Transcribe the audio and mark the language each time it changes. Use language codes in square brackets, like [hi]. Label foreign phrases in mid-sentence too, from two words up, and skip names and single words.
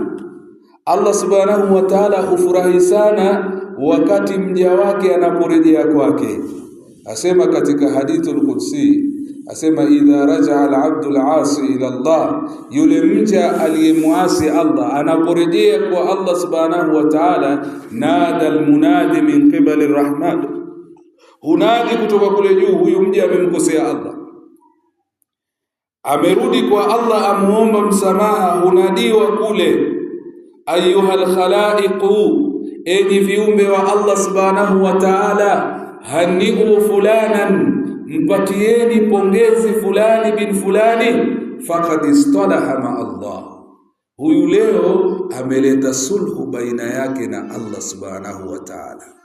[ar] الله سبحانه وتعالى [sw] hufurahi sana wakati mja wake anaporejea kwake. Asema katika [ar] الحديث القدسي, [sw] asema [ar] إذا رجع العبد العاصي إلى الله, [sw] yule mja aliyemuasi Allah anaporejea kwa [ar] الله سبحانه وتعالى, نادى المنادي من قبل الرحمن, [sw] hunadi kutoka kule juu, huyu mja amemkosea Allah, amerudi kwa Allah, amuomba msamaha, hunadiwa kule, [ar] أيها الخلائق, [sw] enyi viumbe wa [ar] الله سبحانه وتعالى, هنئوا فلانا, [sw] mpatieni pongezi fulani bin fulani, [ar] فقد اصطلح مع الله, [sw] huyu leo ameleta sulhu baina yake na [ar] الله سبحانه وتعالى.